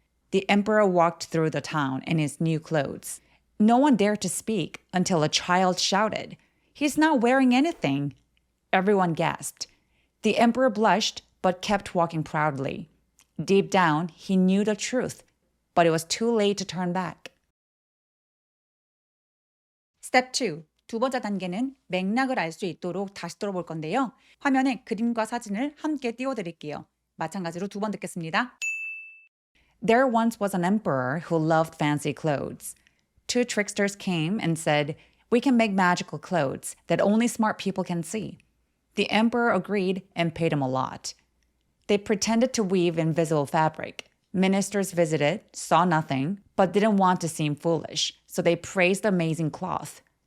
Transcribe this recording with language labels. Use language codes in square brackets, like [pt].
[en] The emperor walked through the town in his new clothes. No one dared to speak until a child shouted, "He's not wearing anything." Everyone gasped. The emperor blushed but kept walking proudly. Deep down, he knew the truth, but it was too late to turn back. Step 2. [ko] 2번째 단계는 맥락을 알 수 있도록 다시 들어볼 건데요. 화면에 그림과 사진을 함께 띄워드릴게요. 마찬가지로 2번 듣겠습니다. [en] There once was an emperor who loved fancy clothes. Two tricksters came and said, "We can make magical clothes that only smart people can see." The emperor agreed and paid him a lot. They pretended to weave invisible fabric. Ministers visited, saw nothing, but didn't want to seem foolish, so they praised the amazing cloth.